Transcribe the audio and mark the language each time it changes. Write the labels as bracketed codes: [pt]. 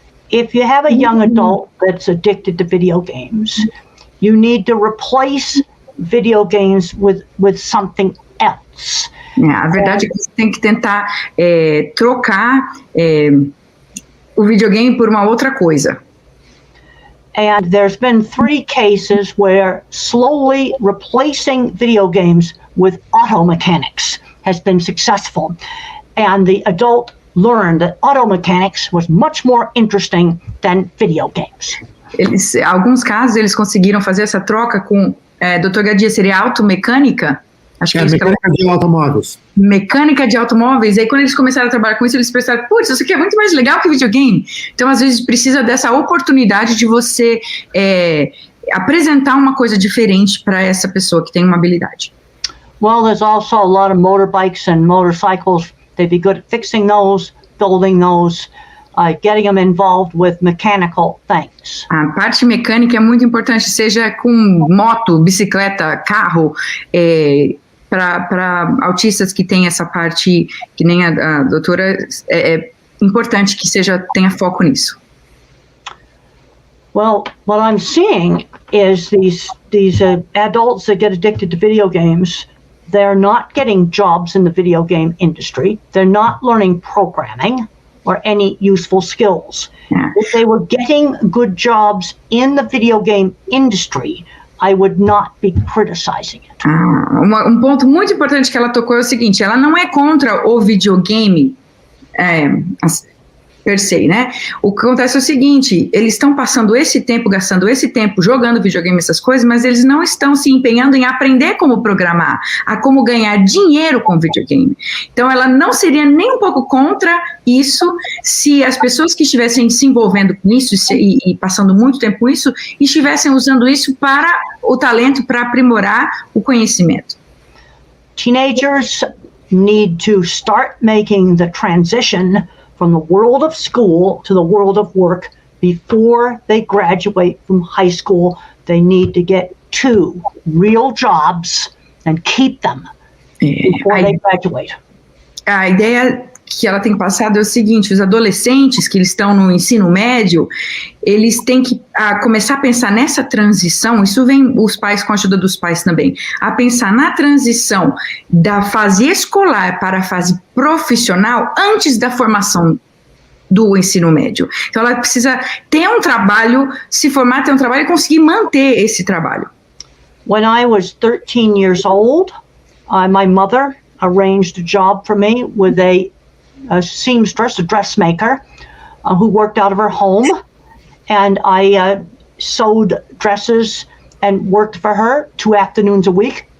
[en] If you have a young adult that's addicted to video games, you need to replace video games with something else. [pt] A verdade é que você tem que tentar trocar o videogame por uma outra coisa. [en] And there's been 3 cases where slowly replacing video games with auto mechanics has been successful. And the adult learned that auto mechanics was much more interesting than video games. [pt] Alguns casos eles conseguiram fazer essa troca com, Dr. Gadia, seria automecânica? Acho que mecânica de automóveis. Mecânica de automóveis. Aí quando eles começaram a trabalhar com isso, eles pensaram, putz, isso aqui é muito mais legal que videogame. Então, às vezes, precisa dessa oportunidade de você apresentar uma coisa diferente para essa pessoa que tem uma habilidade. [en] Well, there's also a lot of motorbikes and motorcycles. They'd be good at fixing those, building those, getting them involved with mechanical things. [pt] A parte mecânica é muito importante, seja com moto, bicicleta, carro, para autistas que tem essa parte, que nem a doutora, é importante que tenha foco nisso. [en] Well, what I'm seeing is these adults that get addicted to video games, they're not getting jobs in the video game industry. They're not learning programming or any useful skills. Yeah. If they were getting good jobs in the video game industry, I would not be criticizing it. [pt] Ponto muito importante que ela tocou é o seguinte, ela não é contra o videogame per se, né? O que acontece é o seguinte, eles estão passando esse tempo, gastando esse tempo jogando videogame, essas coisas, mas eles não estão se empenhando em aprender como programar, a como ganhar dinheiro com videogame. Então, ela não seria nem um pouco contra isso se as pessoas que estivessem se envolvendo com isso e passando muito tempo com isso, estivessem usando isso para o talento, para aprimorar o conhecimento. [en] Teenagers need to start making the transition from the world of school to the world of work before they graduate from high school. They need to get 2 real jobs and keep them before they graduate. [pt] A ideia que ela tem passado é o seguinte, os adolescentes que estão no ensino médio, eles têm que começar a pensar nessa transição, isso vem os pais com a ajuda dos pais também, a pensar na transição da fase escolar para a fase profissional antes da formação do ensino médio. Então ela precisa ter um trabalho, se formar, ter um trabalho e conseguir manter esse trabalho. [en] When I was 13 years old, my mother arranged a job for me with a seamstress, a dressmaker, who worked out of her home, and I sewed dresses and worked for her 2 afternoons a week.